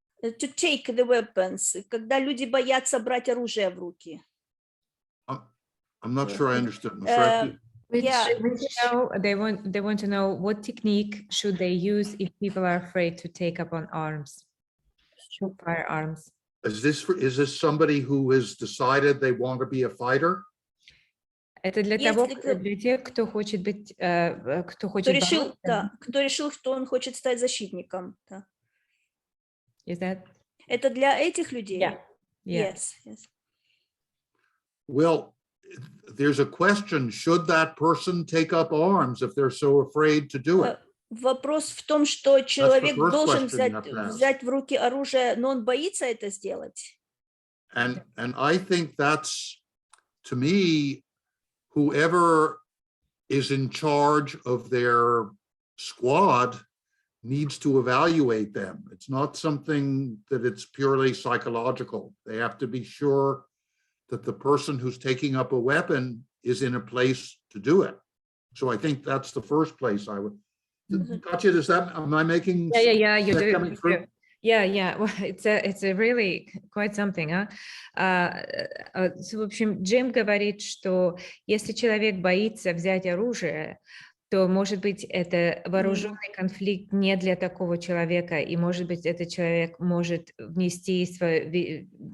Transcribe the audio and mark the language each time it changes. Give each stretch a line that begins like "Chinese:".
English: To take the weapons,
Russian: когда люди боятся брать оружие в руки.
English: I'm not sure I understood. They want to know what technique should they use if people are afraid to take up on firearms. Is this somebody who has decided they want to be a fighter?
Russian: Это для того, для тех, кто хочет быть, кто хочет бороться. Кто решил, что он хочет стать защитником. Да.
English: Is that?
Russian: Это для этих людей?
English: Yeah. Yes. Well, there's a question, should that person take up arms if they're so afraid to do it?
Russian: Вопрос в том, что человек
English: first
Russian: должен
English: question
Russian: взять в руки оружие, но он боится это сделать.
English: And I think that's, to me, whoever is in charge of their squad needs to evaluate them. It's not something that it's purely psychological. They have to be sure that the person who's taking up a weapon is in a place to do it. So I think that's the first place I would. Katya, am I making? Yeah, you do. Coming through? Yeah. Well, it's a really quite something,
Russian: В общем, Джим говорит, что если человек боится взять оружие, то, может быть, это вооруженный конфликт не для такого человека, и, может быть, этот человек может внести свой